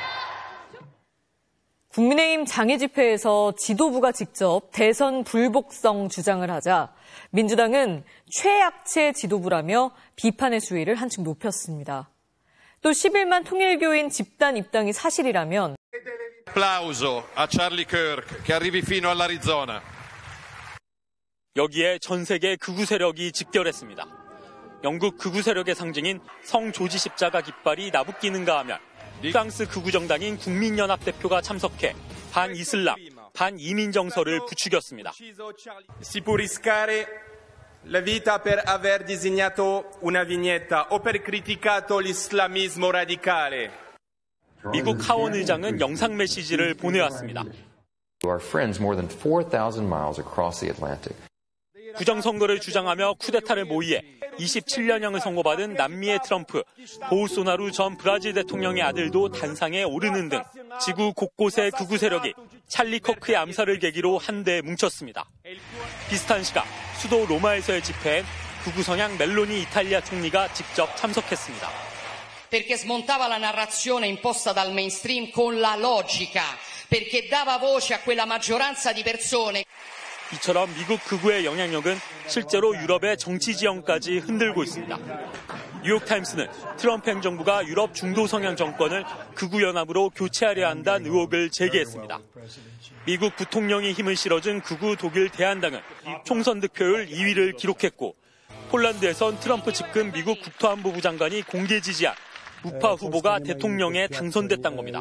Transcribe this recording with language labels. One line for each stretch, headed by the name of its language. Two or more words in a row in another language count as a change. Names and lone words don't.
Korean: 국민의힘 장외 집회에서 지도부가 직접 대선 불복성 주장을 하자 민주당은 최약체 지도부라며 비판의 수위를 한층 높였습니다. 또 11만 통일교인 집단 입당이 사실이라면
Italian: applauso a Charlie Kirk che arrivi fino all'Arizona.
Korean: 여기에 전 세계 극우 세력이 집결했습니다. 영국 극우 세력의 상징인 성 조지 십자가 깃발이 나부끼는가 하면 프랑스 극우 정당인 국민연합 대표가 참석해 반이슬람, 반이민 정서를 부추겼습니다.
Italian: Si può rischiare la vita per aver disegnato una vignetta o per criticato l'islamismo radicale.
Korean: 미국 하원 의장은 영상 메시지를 보내왔습니다.
English: Our friends more than 4,000 miles across the Atlantic.
Korean: 부정선거를 주장하며 쿠데타를 모의해 27년형을 선고받은 남미의 트럼프, 보우소나루 전 브라질 대통령의 아들도 단상에 오르는 등 지구 곳곳의 극우 세력이 찰리 커크의 암살을 계기로 한데 뭉쳤습니다. 비슷한 시각 수도 로마에서의 집회엔 극우 성향 멜로니 이탈리아 총리가 직접 참석했습니다.
Italian: Perché smontava la narrazione imposta dal mainstream con la logica, perché dava voce a quella maggioranza di persone.
Korean: 이처럼 미국 극우의 영향력은 실제로 유럽의 정치 지형까지 흔들고 있습니다. 뉴욕타임스는 트럼프 행정부가 유럽 중도 성향 정권을 극우 연합으로 교체하려 한다는 의혹을 제기했습니다. 미국 부통령이 힘을 실어준 극우 독일 대한당은 총선 득표율 2위를 기록했고 폴란드에선 트럼프 측근 미국 국토안보부 장관이 공개 지지한 우파 후보가 대통령에 당선됐다는 겁니다.